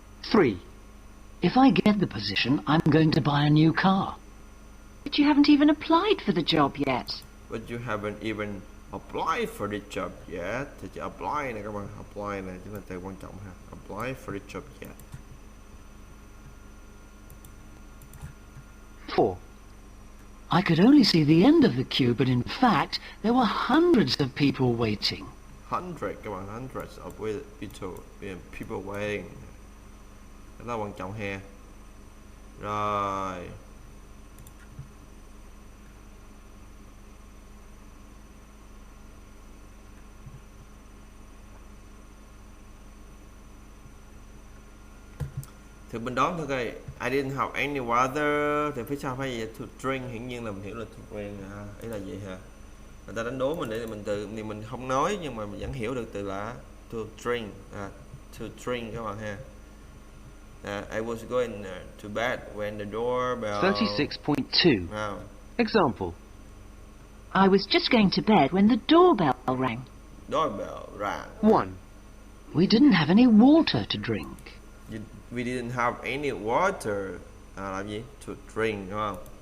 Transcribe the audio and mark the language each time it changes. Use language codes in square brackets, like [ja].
[en] 3. If I get the position, I'm going to buy a new car. But you haven't even applied for the job yet. But you haven't even applied for the job yet. [vi] Thì chữ apply này các bạn, apply này chính là từ quan trọng ha. [en] Apply for the job yet. 4. I could only see the end of the queue, but in fact, there were hundreds of people waiting. [vi] Các bạn, [en] hundreds of people waiting. [vi] Cái đó quan trọng ha. Rồi. Thì bên đó thôi coi, [en] I didn't have any water. [vi] Thì phía sau phải gì? [en] To drink, [vi] hiển nhiên là mình hiểu là to drink ha. Ý là gì ha? Người ta đánh đố mình để mình từ thì mình không nói nhưng mà mình vẫn hiểu được từ là to drink, to drink các bạn ha. [en] I was going to bed when the doorbell. 36.2. Wow. Example. I was just going to bed when the doorbell rang. Doorbell rang. 1. We didn't have any water to drink. We didn't have any water. [vi] Làm gì? [en] To drink [vi] đúng không?